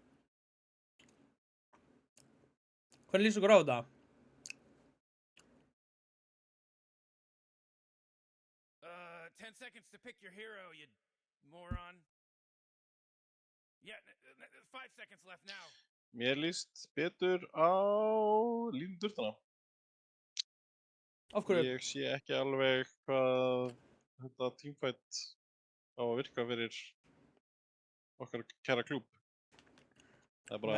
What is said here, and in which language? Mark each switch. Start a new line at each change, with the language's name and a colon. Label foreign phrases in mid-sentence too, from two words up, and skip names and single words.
Icelandic: Hvernig lýst okkur á þetta?
English: 10 seconds to pick your hero, you moron. Yeah, 5 seconds left now.
Icelandic: Mér líst betur á Línu Durtana. Af hverju? Ég sé ekki alveg hvað þetta teamfight á að virka fyrir okkar kæra klúb. Það er bara